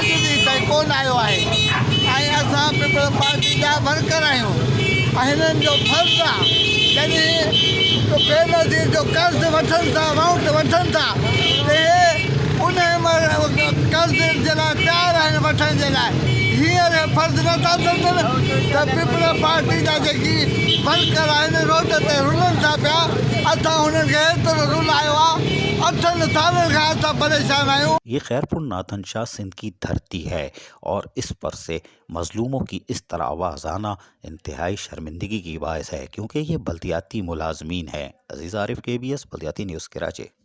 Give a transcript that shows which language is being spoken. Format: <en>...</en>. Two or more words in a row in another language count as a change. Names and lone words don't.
<sd>ڈی تائیں کون آयो आहे ऐं असां पीपल पार्टी जा वर्कर आहियूं ऐं हिननि जो फर्ज़ु आहे जॾहिं बेनज़ीर जो कर्ज़ वठनि था, अमाउंट वठनि था, त उन कर्ज़ जे लाइ तयारु आहिनि वठण जे लाइ। हींअर फर्ज़ु नथा सम्झनि त पीपल पार्टी जा जेकी वर्कर आहिनि रोड ते रुलनि था पिया। असां हुननि खे एतिरो रुलायो आहे, 8 सालनि खां असां परेशान आहियूं।</sd> <ur>یہ خیرپور ناتھن شاہ سندھ کی دھرتی ہے اور اس پر سے مظلوموں کی اس طرح آواز آنا انتہائی شرمندگی کی باعث ہے، کیونکہ یہ بلدیاتی ملازمین ہیں۔ عزیز عارف، KBS بلدیاتی نیوز، کراچی۔</ur>